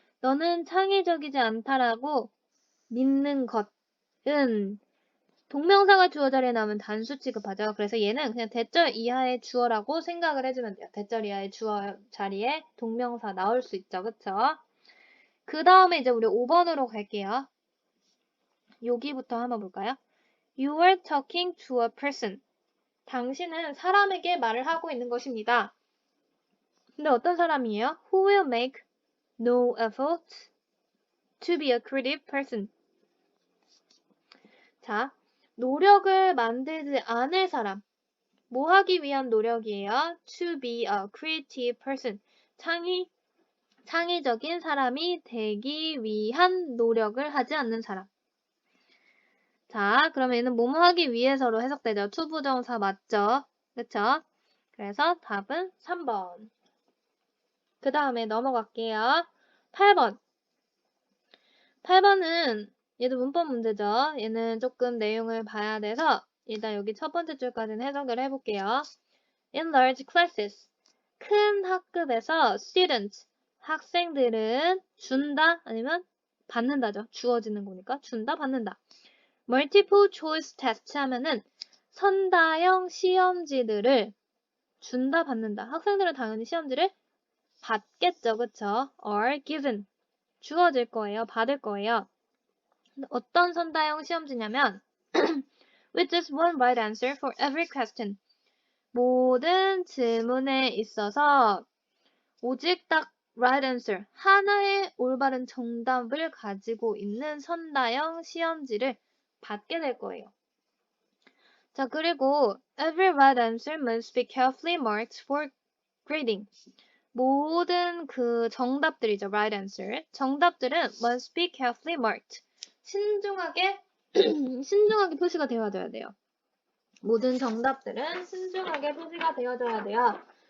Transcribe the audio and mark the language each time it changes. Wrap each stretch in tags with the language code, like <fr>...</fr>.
<ko>너는 창의적이지 않다라고 믿는 것은 동명사가 주어 자리에 나오면 단수 취급하죠. 그래서 얘는 그냥 대절 이하의 주어라고 생각을 해주면 돼요. 대절 이하의 주어 자리에 동명사 나올 수 있죠. 그쵸? 그 다음에 이제 우리 5번으로 갈게요. 여기부터 한번 볼까요?</ko> <en>You are talking to a person.</en> <ko>당신은 사람에게 말을 하고 있는 것입니다. 근데 어떤 사람이에요?</ko> <en>Who will make no effort to be a creative person.</en> <ko>자, 노력을 만들지 않을 사람. 뭐 하기 위한 노력이에요?</ko> <en>To be a creative person.</en> <ko>창의적인 사람이 되기 위한 노력을 하지 않는 사람. 자, 그러면 얘는 뭐뭐 하기 위해서로 해석되죠. to 부정사 맞죠? 그쵸? 그래서 답은 3번. 그 다음에 넘어갈게요. 8번. 8번은 얘도 문법 문제죠. 얘는 조금 내용을 봐야 돼서 일단 여기 첫 번째 줄까지는 해석을 해볼게요.</ko> <en>In large classes.</en> <ko>큰 학급에서</ko> <en>students.</en> <ko>학생들은 준다 아니면 받는다죠. 주어지는 거니까 준다 받는다. Multiple choice test 하면은 선다형 시험지들을 준다 받는다. 학생들은 당연히 시험지를 받겠죠. 그쵸?</ko> <en>are given.</en> <ko>주어질 거예요. 받을 거예요. 어떤 선다형 시험지냐면</ko> <en>with just one right answer for every question.</en> <ko>모든 질문에 있어서 오직 딱 right answer, 하나의 올바른 정답을 가지고 있는 선다형 시험지를 받게 될 거예요. 자, 그리고</ko> <en>every right answer must be carefully marked for grading.</en> <ko>모든 그 정답들이죠. right answer. 정답들은</ko> <en>must be carefully marked.</en> <ko>신중하게 표시가 되어져야 돼요. 모든 정답들은 신중하게 표시가 되어져야 돼요.</ko>